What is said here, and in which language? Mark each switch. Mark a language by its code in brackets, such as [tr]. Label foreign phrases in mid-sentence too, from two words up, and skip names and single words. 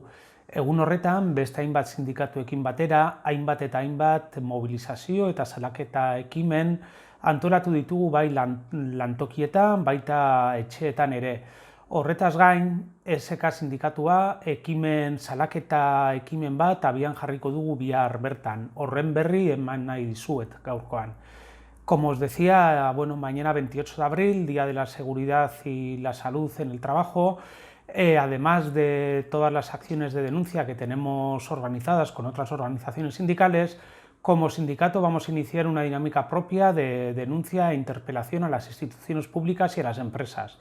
[eu] Egun horretan, beste hainbat sindikatuekin batera, hainbat eta hainbat mobilizazio eta salaketa ekimen antolatu ditugu bai lantokietan, baita etxeetan ere. Horretaz gain, SK sindikatua salaketa ekimen bat abian jarriko dugu bihar bertan. Horren berri eman nahi dizuet gaurkoan. [es] Como os decía, mañana 28 de abril, Día de la Seguridad y la Salud en el Trabajo, además de todas las acciones de denuncia que tenemos organizadas con otras organizaciones sindicales, como sindicato vamos a iniciar una dinámica propia de denuncia e interpelación a las instituciones públicas y a las empresas.